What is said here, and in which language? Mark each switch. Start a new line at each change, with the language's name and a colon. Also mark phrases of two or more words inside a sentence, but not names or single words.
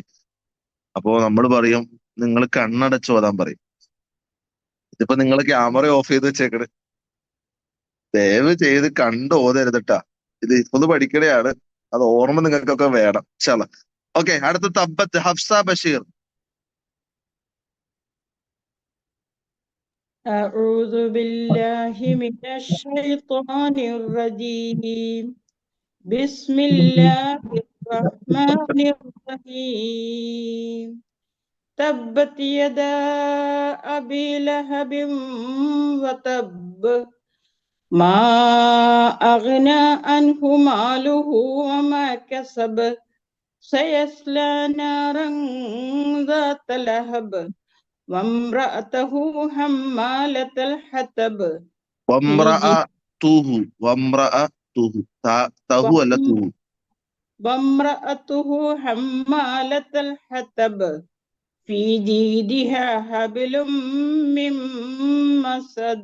Malayalam: അപ്പോ നമ്മൾ പറയും നിങ്ങൾ കണ്ണടച്ച് ഓതാൻ പറയും. ഇതിപ്പോ നിങ്ങൾ ക്യാമറ ഓഫ് ചെയ്ത് വെച്ചേക്കണ്. ദയവ് ചെയ്ത് കണ്ട് ഓതരുതട്ടാ. ഇത് ഹിഫ്ള് പഠിക്കണെയാണ്. അത് ഓർമ്മ നിങ്ങൾക്കൊക്കെ വേണം
Arabic: إن شاء الله.
Malayalam: ഓക്കെ, അടുത്ത തബ്ബത്ത് ഹഫ്സ ബഷീർ.
Arabic: أعوذ بالله من الشيطان الرجيم. بسم الله الرحمن الرحيم. تبت يدا أبي لهب وتب ما أغنى عنه ماله وما كسب سيصلى نارا ذات لهب وامرأته حمالة الحطب في
Malayalam: തഹു അല്ല തുഹു.
Arabic: وامرأته حمالة الحطب في جيدها حبل من مسد.